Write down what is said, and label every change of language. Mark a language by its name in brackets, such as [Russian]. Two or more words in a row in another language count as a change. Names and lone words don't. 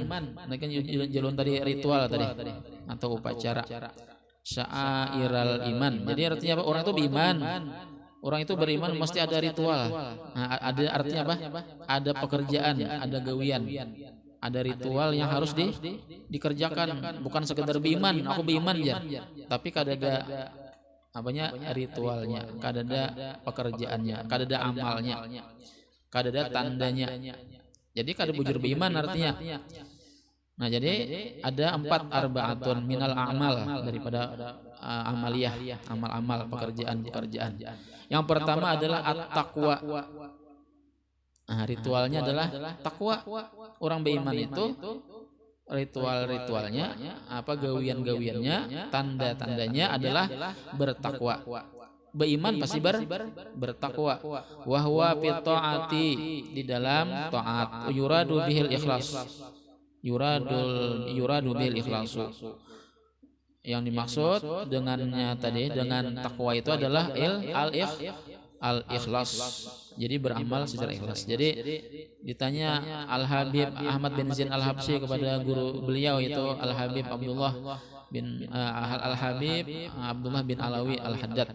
[Indonesian] Nah kan jalan tadi ritual tadi atau upacara syairal iman. Jadi artinya apa? Orang itu beriman. Orang itu beriman mesti ada ritual. Nah, ada artinya apa? Ada pekerjaan, ada gawian. Ada ritual yang harus dikerjakan, bukan sekedar beriman, aku beriman aja. [Banjar] Tapi kadada apanya ritualnya, kadada pekerjaannya, kadada amalnya, kadada tandanya. Jadi kada bujur beriman artinya. [Indonesian] Nah, jadi ada 4 [Arabic] أربعة من الأعمال [Indonesian] daripada amaliyah, amal-amal, pekerjaan-pekerjaan. Yang pertama adalah at-taqwa. Nah, ritualnya adalah takwa. Orang beriman itu ritual-ritualnya, apa gawian-gawiannya, tanda-tandanya adalah bertakwa. Beriman pasti bertakwa. [Arabic] وهو في الطاعة, [Indonesian] di dalam taat. [Arabic] يراد به الإخلاص. يراد به الإخلاص. [Indonesian] Yang dimaksud dengannya tadi, dengan takwa itu adalah al-ikhlas. Jadi beramal secara ikhlas. Jadi ditanya Al-Habib Ahmad bin Zain Al-Habsyi kepada guru beliau itu Al-Habib Abdullah bin Abdullah bin Alawi Al-Haddad.